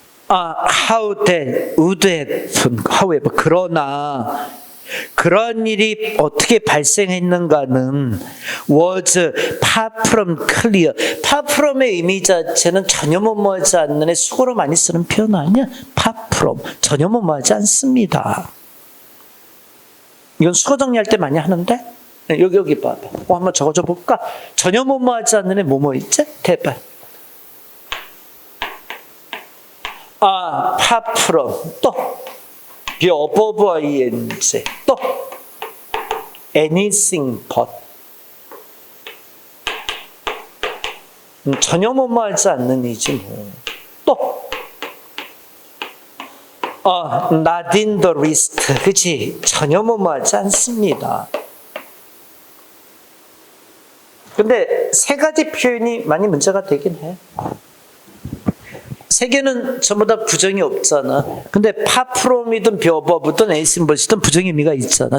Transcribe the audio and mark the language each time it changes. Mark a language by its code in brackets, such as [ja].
[en] How that would happen, however, [ko] 그러나 그런 일이 어떻게 발생했는가는 [en] was far from clear. [ko] far from의 의미 자체는 전혀 뭐뭐하지 않는 애 수고로 많이 쓰는 표현 아니야? far from, 전혀 뭐뭐하지 않습니다. 이건 수거 정리할 때 많이 하는데 여기 봐봐. 한번 적어줘 볼까? 전혀 뭐뭐하지 않는 애 뭐뭐 있지? 대박. [en] far from, 또 be above ing, 또 anything but. [ko] 전혀 뭐뭐하지 않는 이지 뭐. [en] 또 not in the least, 그치? [ko] 전혀 뭐뭐하지 않습니다. 근데 세 가지 표현이 많이 문제가 되긴 해. 세 개는 전부 다 부정이 없잖아. 근데 far from이든 be above든 anything but이든 부정 의미가 있잖아.